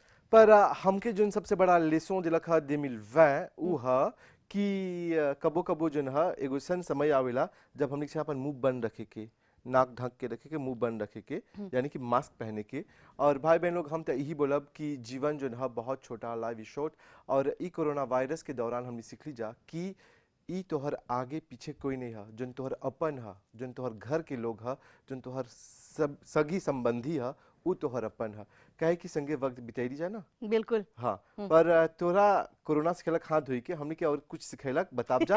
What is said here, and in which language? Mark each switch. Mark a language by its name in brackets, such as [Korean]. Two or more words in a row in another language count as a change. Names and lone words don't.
[Bhojpuri] पर हमके जोन सबसे बड़ा लेसन दिलक ह 2020 उ ह कि कबो कबो जोन ह एगो सन समय आवेला जब हमने के अपन मुंह बंद रखे के, नाक ढक के रखे के, मुंह बंद रखे के, यानी कि मास्क पहने के। और भाई बहन लोग हम तो यही बोलब कि जीवन जोन ह बहुत छोटा, [English] Life is short. [Bhojpuri] और ई कोरोना वायरस के दौरान हमने सीखली जा कि ई तोहर आगे पीछे कोई नहीं है, जोन तोहर अपन है, जोन तोहर घर के लोग है, जोन तोहर सब सगी संबंधी है, उ तोहर अपन है। कहे कि संगे वक्त बिताई जाए ना। बिल्कुल हाँ पर तोरा कोरोना सिखैलक हाथ धोई के, हमने के और कुछ सिखैलक बताब जा।